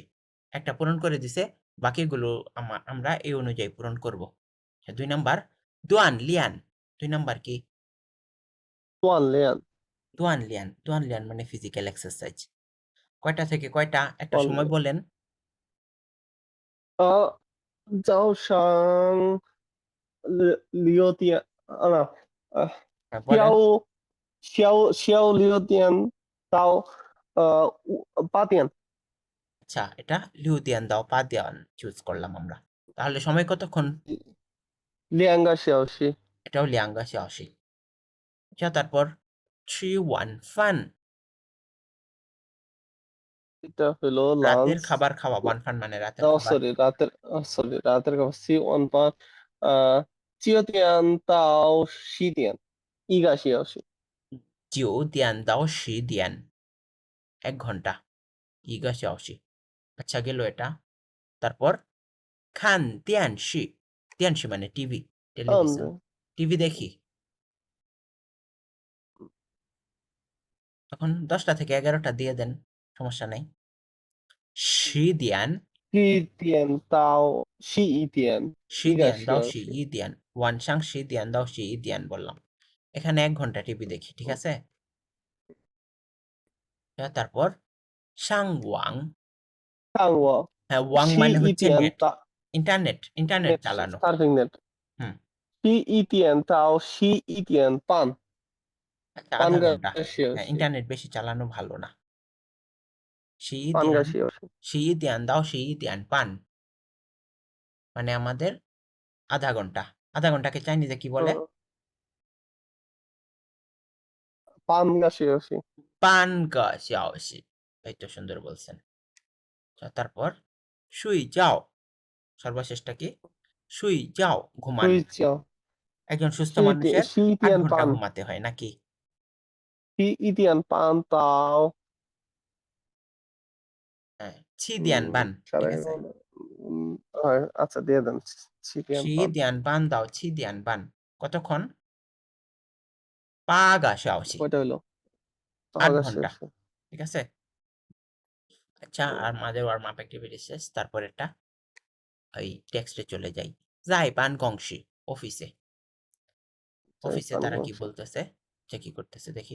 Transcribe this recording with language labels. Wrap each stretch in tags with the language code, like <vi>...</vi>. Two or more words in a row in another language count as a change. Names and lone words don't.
<bn>একটা পূরণ করে দিছে, বাকিগুলো আমরা এই অনুযায়ী পূরণ করব। 2 নাম্বার</bn> <zh>锻炼.</zh> <bn>2 নাম্বার কি?</bn> <zh>锻炼锻炼，锻炼</zh> <bn>মানে</bn> <en>physical exercise.</en> <bn>কয়টা থেকে কয়টা একটা ওয়ান সময় বলেন?</bn> <zh>早上6点啊，呃，</zh> <bn>হ্যাঁ, বলেন।</bn> <zh>下午6点到8点，</zh> <bn>আচ্ছা, এটা</bn> <zh>六点到八点</zh> <bn>চুজ করলাম আমরা। তাহলে সময় কতক্ষণ?</bn> <zh>2个小时。</zh> <bn>এটাও</bn> <zh>两个小时.</zh> <bn>আচ্ছা, তারপর</bn> <zh>吃晚饭</zh> <bn>এটা হলো রাতের লাঞ্চ। খাবার খাওয়া। 晚饭 মানে রাতের খাবার। রাতের খাবার</bn> <zh>吃晚饭，9点到10点，1个小时。 9点到10点</zh> <bn>1 ঘন্টা।</bn> <zh>1个小时।</zh> <bn>আচ্ছা, গেল এটা। তারপর</bn> <zh>看电视 电视</zh> <bn>মানে টিভি, টেলিভিশন।</bn> <zh>看</zh> <bn>টিভি দেখি। তখন 10টা থেকে 11টা দিয়ে দেন, সমস্যা নাই।</bn> <zh>10点 10点到11点，1个小时。 10点晚上10点到11点</zh> <bn>বললাম। এখানে 1 ঘন্টা টিভি দেখি, ঠিক আছে? তারপর 上网</bn> <zh>看我</zh> <bn>হ্যাঁ, ওয়াং</bn> <zh>十</zh> <bn>মানে</bn> <zh>一</zh> <bn>হচ্ছে</bn> <zh>点</zh> <bn>নেট,</bn> <zh>到</zh> <bn>ইন্টারনেট</bn> <en>net</en> <bn>চালানো।</bn> <en>surfing net，</en> <bn>হুম,</bn> <zh>11点到11点半，</zh> <bn>আচ্ছা,</bn> <zh>半</zh> <bn>আধা</bn> <zh>个</zh> <bn>ঘন্টা।</bn> <zh>小</zh> <bn>হ্যাঁ,</bn> <zh>时，</zh> <bn>ইন্টারনেট বেশি চালানো ভালো না।</bn> <zh>半个 11点小时。 11点到11点半</zh> <bn>মানে আমাদের আধা ঘন্টা। আধা ঘন্টাকে চাইনিজে কি বলে?</bn> <zh>半个小时。半个小时।</zh> <bn>এই তো সুন্দর বলছেন। তারপর 睡觉 সর্বশেষটা কি? 睡觉 ঘুমানো।</bn> <zh>睡觉</zh> <bn>একজন সুস্থ</bn> <zh>10点</zh> <bn>মানুষের</bn> <zh>11</zh> <bn>8 ঘন্টা</bn> <zh>点半，</zh> <bn>ঘুমাতে হয় নাকি?</bn> <zh>11点半到</zh> <bn>হ্যাঁ,</bn> <zh>7点半</zh> <bn>ঠিক আছে? আচ্ছা দিয়ে দেন</bn> <zh>7点半， 7点半 到 7点半 কতক্ষণ? 8个小时,</zh> <bn>কয়টা হইলো? 8 পাঁচ ঘন্টা, শেষে। ঠিক আছে? আচ্ছা, আর আমাদের</bn> <en>warm up activity</en> <bn>শেষ। তারপর এটা ওই টেক্সটে চলে যাই। যাই</bn> <zh>办公室</zh> <bn>অফিসে। অফিসে তারা কি বলতেছে, সে কি করতেছে দেখি।</bn>